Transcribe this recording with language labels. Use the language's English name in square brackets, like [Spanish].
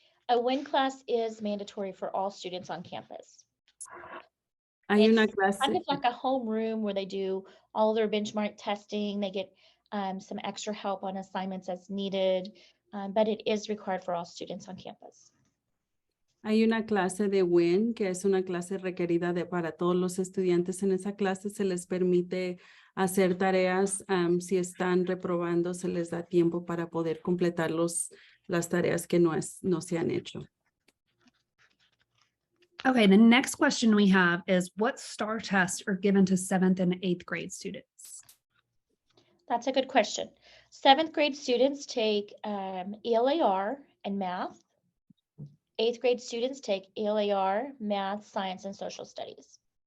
[English] A WIN class is mandatory for all students on campus. [Spanish] Hay una [English] It's [Spanish] clase. [English] kind of like a homeroom where they do all their benchmark testing. They get some extra help on assignments as needed, but it is required for all students on campus. [Spanish] Hay una clase de WIN, que es una clase requerida para todos los estudiantes. En esa clase se les permite hacer tareas. Si están reprobando, se les da tiempo para poder completar las tareas que no se han hecho. [English] Okay, the next question we have is what STAR tests are given to 7th and 8th grade students? That's a good question. 7th grade students take ELAR and math. 8th grade students take ELAR, math, science, and social studies.